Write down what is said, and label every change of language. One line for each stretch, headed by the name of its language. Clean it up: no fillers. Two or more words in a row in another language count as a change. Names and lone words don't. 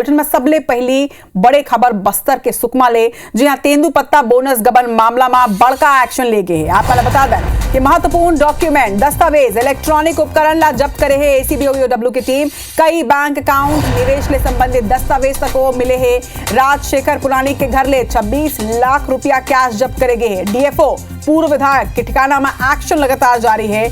Chhattisgarhi: बुलेटिन में सबले पहली बड़े खबर बस्तर के सुकमा ले, जी हां तेंदुपत्ता बोनस गबन मामला में बड़का एक्शन ले गए है। आप बता दें कि महत्वपूर्ण डॉक्यूमेंट दस्तावेज इलेक्ट्रॉनिक उपकरण ला जब्त करे है एसीबी और ईओडब्ल्यू की टीम। कई बैंक अकाउंट निवेश ले संबंधित दस्तावेज तक मिले है। राजशेखर पुराणिक के घर ले 26 लाख रुपया कैश जब्त करे गए है। डीएफओ पूर्व विधायक के ठिकाना में एक्शन लगातार जारी है।